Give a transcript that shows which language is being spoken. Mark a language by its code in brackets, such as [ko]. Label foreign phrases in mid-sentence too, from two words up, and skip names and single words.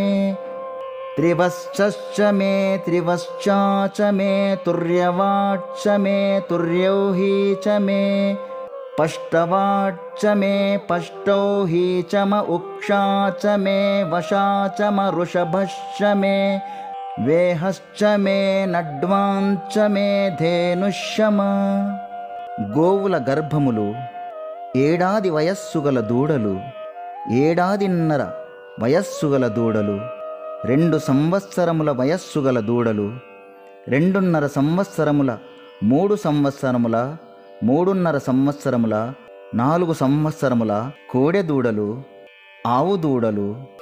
[sa] त्रिवश्च मे त्रिवश्चाच मे तुर्यवाच्च मे तुर्यौहि च मे पष्टवाच्च मे पष्टौहि च म उक्षा च मे वशा च म वृषभश्च मे वेहश्च मे नड्वाञ्च मे धेनुष्यम [te] గోవుల గర్భములు ఏడాది వయస్సు గల దూడలు, ఏడాదిన్నర వయస్సు గల దూడలు, 2 సంవత్సరముల వయస్సు గల దూడలు, 2.5 సంవత్సరముల, 3 సంవత్సరముల, 3.5 సంవత్సరముల, 4 సంవత్సరముల కోడె దూడలు, ఆవు దూడలు,